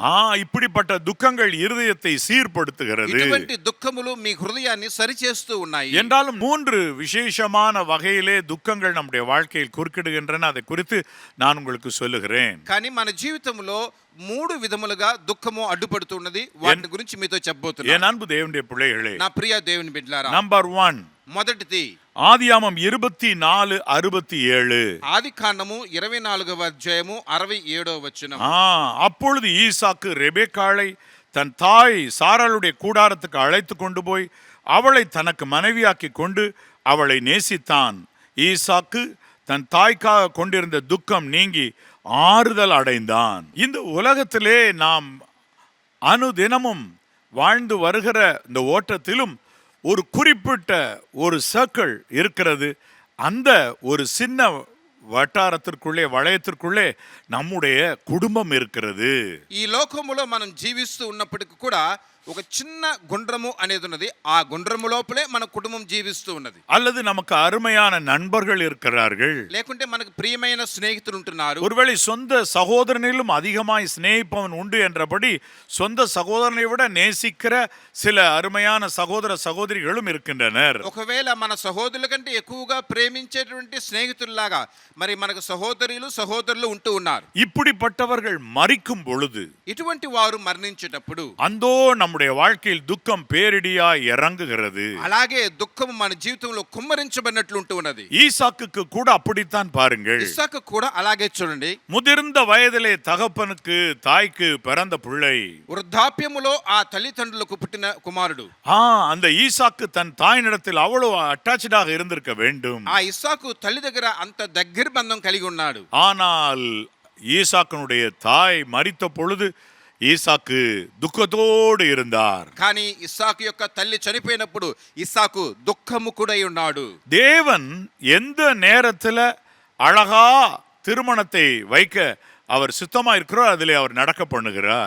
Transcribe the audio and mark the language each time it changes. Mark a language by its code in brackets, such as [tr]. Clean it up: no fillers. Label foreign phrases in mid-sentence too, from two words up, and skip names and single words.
[ta] இப்படிப்பட்ட துக்கங்கள் இருதயத்தை சீர்படுத்துகிறது. [te] ఇటువంటి దుఃఖములు మీ హృదయాన్ని సరిచేస్తూ ఉన్నాయి. [ta] என்றாலும் 3 விசேஷமான வகையிலே துக்கங்கள் நம்முடைய வாழ்க்கையில் குறுக்கிடுகின்றன. அதை குறித்து நான் உங்களுக்கு சொல்லுகிறேன். [te] కానీ మన జీవితంలో 3 విధములుగా దుఃఖము అడ్డుపడుతున్నది. వాటి గురించి మీతో చెప్పబోతున్నాను. [ta] என் அன்பு தேவனுடைய பிள்ளைகளே, [te] నా ప్రియ దేవుని బిడ్డలారా, [ta] நம்பர் 1, [te] మొదటిది [ta] ஆதியாமம் 24:67. [te] ఆదికాండము 24వ అధ్యాయము 67వ వచనం. [ta] அப்பொழுது ஈசாக்கு ரெபெக்காளை தன் தாய் சாராளுடைய கூடாரத்துக்கு அழைத்து கொண்டு போய் அவளை தனக்கு மனைவியாக்கி கொண்டு அவளை நேசித்தான். ஈசாக்கு தன் தாய்க்காக கொண்டிருந்த துக்கம் நீங்கி ஆறுதல் அடைந்தான். இந்த உலகத்திலே நாம் அனுதினமும் வாழ்ந்து வருகிற இந்த ஓட்டத்திலும் ஒரு குறிப்பிட்ட ஒரு சர்க்கிள் இருக்கிறது. அந்த ஒரு சின்ன వటారத்திற்குள்ளே వలయத்திற்குள்ளே நம்முடைய குடும்பம் இருக்கிறது. [te] ఈ లోకములో మనం జీవిస్తూ ఉన్నప్పటికీ కూడా ఒక చిన్న గుండ్రము అనేది ఉన్నది. ఆ గుండ్రము లోపలే మన కుటుంబం జీవిస్తూ ఉన్నది. [ta] அல்லது நமக்கு அருமையான நண்பர்கள் இருக்கிறார்கள், [te] లేకుంటే మనకు ప్రియమైన స్నేహితులు ఉంటున్నారు. [ta] ஒருவேளை சொந்த சகோதரனிலும் அதிகமாய் சிநேகிப்பவன் உண்டு என்றபடி சொந்த சகோதரனை விட நேசிக்கிற சில அருமையான சகோதர சகோதரிகளும் இருக்கின்றனர். [te] ఒకవేళ మన సహోదరుల కంటే ఎక్కువగా ప్రేమించేటువంటి స్నేహితుల్లాగా మరి మనకు సహోదరులు ఉంటూ ఉన్నారు. [ta] இப்படிப்பட்டவர்கள் மரிக்கும் பொழுது, [te] ఇటువంటి వారు మరణించేటప్పుడు [ta] அந்தோ நம்முடைய வாழ்க்கையில் துக்கம் பேரிடியாய் இறங்குகிறது. [te] అలాగే దుఃఖం మన జీవితంలో కుమ్మరించబడినట్లు ఉంటూ ఉన్నది. [ta] ஈசாக்குக்கு கூட அப்படித்தான் பாருங்கள். [te] ఇస్సాకు కూడా అలాగే చూడండి. [ta] முதிர்ந்த வயதிலே தகப்பனுக்கு தாய்க்கு பிறந்த பிள்ளை, [te] వృద్ధాప్యములో ఆ తల్లిదండ్రులకు పుట్టిన కుమారుడు. [ta] அந்த ஈசாக்கு தன் தாயினிடத்தில் அவ்வளவு அட்டாச்சாக இருந்திருக்க வேண்டும். [te] ఆ ఇస్సాకు తల్లి దగ్గర అంత దగ్గర బంధం కలిగి ఉన్నాడు. [ta] ஆனால் ஈசாக்கினுடைய தாய் மரித்த பொழுது ஈசாக்கு துக்கத்தோடு இருந்தார். [te] కానీ ఇస్సాకు యొక్క తల్లి చనిపోయినప్పుడు ఇస్సాకు దుఃఖముకుడై ఉన్నాడు. [ta] தேவன் எந்த நேரத்துல அழகா திருமணத்தை வைக்க அவர் சித்தமா இருக்கிறார், அதிலே அவர் நடக்க பண்ணுகிறார்.